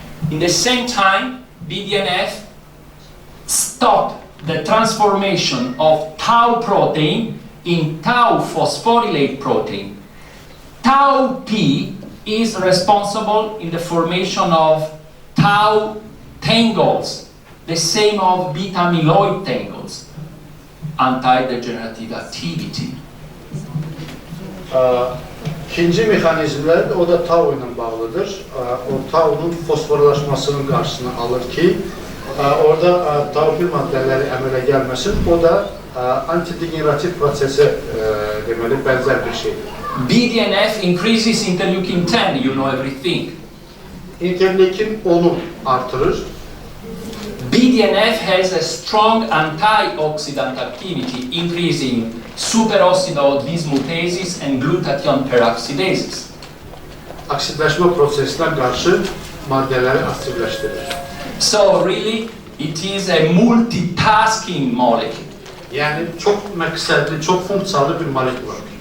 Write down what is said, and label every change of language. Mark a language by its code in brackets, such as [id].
[en] In the same time, BDNF stop the transformation of tau protein in tau phosphorylate protein. Tau P is responsible in the formation of tau tangles, the same of beta amyloid tangles, anti-degenerative activity. [az] İkinci mexanizmlər o da tau ilə bağlıdır. O taunun fosforlaşmasının qarşısını alır ki, orada taupil maddələri əmələ gəlməsin. O da antidegenerativ prosesə deməli bənzər bir şeydir. [en] BDNF increases interleukin 10, you know everything. [az] İnterleykin 10'u artırır. [en] BDNF has a strong antioxidant activity, increasing superoxido dismutases and glutathione peroxidases. [az] Aksidləşmə prosesinə qarşı maddələri aktivləşdirir. [en] So really, it is a multitasking molecule. [az] Yəni çox məqsədli, çox funksiyalı bir molekul.